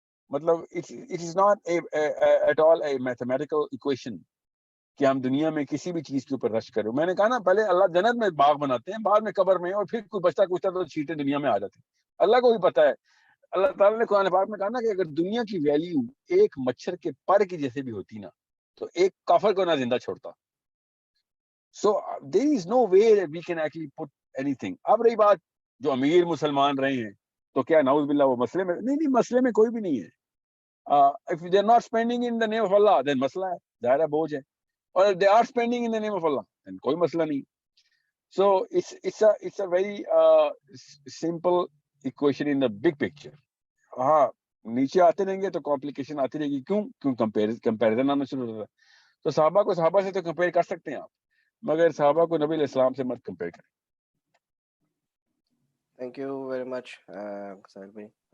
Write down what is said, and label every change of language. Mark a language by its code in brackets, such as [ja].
[ur] مطلب [en] it is not at all a mathematical equation [ur] کہ ہم دنیا میں کسی بھی چیز کے اوپر رش کریں. میں نے کہا نا پہلے اللہ جنت میں باغ بناتے ہیں, بعد میں قبر میں, اور پھر کوئی بچتا کچھ تو چھیٹے دنیا میں آ جاتے ہیں. اللہ کو بھی پتا ہے. اللہ تعالیٰ نے قرآن پاک میں کہا نا کہ اگر دنیا کی ویلیو ایک مچھر کے پر کی جیسے بھی ہوتی نا تو ایک کافر کو نہ زندہ چھوڑتا. [en] So there is no way that we can actually put anything. [ur] اب رہی بات جو امیر مسلمان رہے ہیں تو کیا نعوذ باللہ وہ مسئلے میں نہیں, مسئلے میں کوئی بھی نہیں ہے. [en] if they are not spending in the name of Allah then [ur] مسئلہ ہے, ظاہر ہے بوجھ ہے. [en] اور if they are spending in the name of Allah then [ur] کوئی مسئلہ نہیں. [en] So it's a very simple equation in the big picture. [ur] ہاں نیچے آتے رہیں گے تو کمپلیکیشن آتی رہے گی. کیوں کمپیریزن آنا شروع ہوتا ہے. تو صحابہ کو صحابہ سے تو کمپیئر کر سکتے ہیں آپ, مگر صحابہ کو نبی علیہ السلام سے مت کمپیئر کریں. [en] Thank you very much Sahil بھائی.